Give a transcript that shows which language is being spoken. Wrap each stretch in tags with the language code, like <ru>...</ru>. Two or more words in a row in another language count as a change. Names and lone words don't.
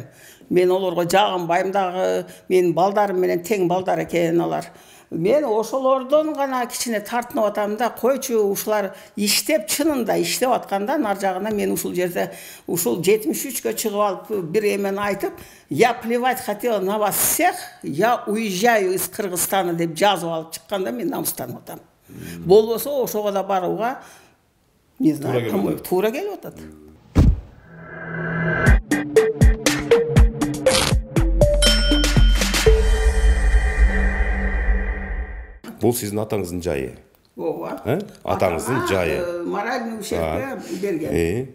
<ky>Мен олорго жагынбайм дагы, менин балдарым менен тең балдар экен алар. Мен ошолордон гана кичине тартынып атам да, койчу ушулар иштеп, чынында иштеп атканда нар жагына мен ушул жерде ушул 73-кө чыгып алып бир эмени айтып,</ky> <ru>я плевать хотела на вас всех, я уезжаю из Кыргызстана деп жазып алып чыкканда мен намыстанып атам.</ru> <ky>Болбосо ошого да барууга</ky> <ru>не знаю,</ru> <ky>туура келип атат. Бул сиздин атаңыздын жайы. Ооба. Атаңыздын жайы.</ky> <ru>Моральный ущербке</ru> <ky>берген.</ky>